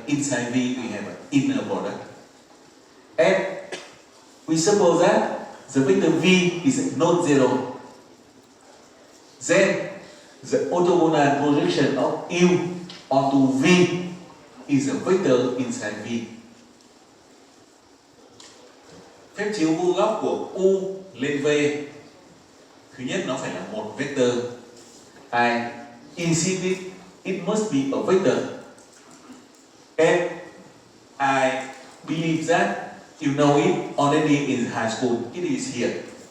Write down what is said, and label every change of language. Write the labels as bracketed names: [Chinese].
[English] Inside V we have an inner product. And we suppose that the vector V is not zero. Then the orthogonal projection of U onto V is a vector inside V. [Vietnamese] Phép chiếu vuông góc của U lên V, thứ nhất nó phải là một vector. [English] I insist it must be a vector. And I believe that you know it already in high school. It is here.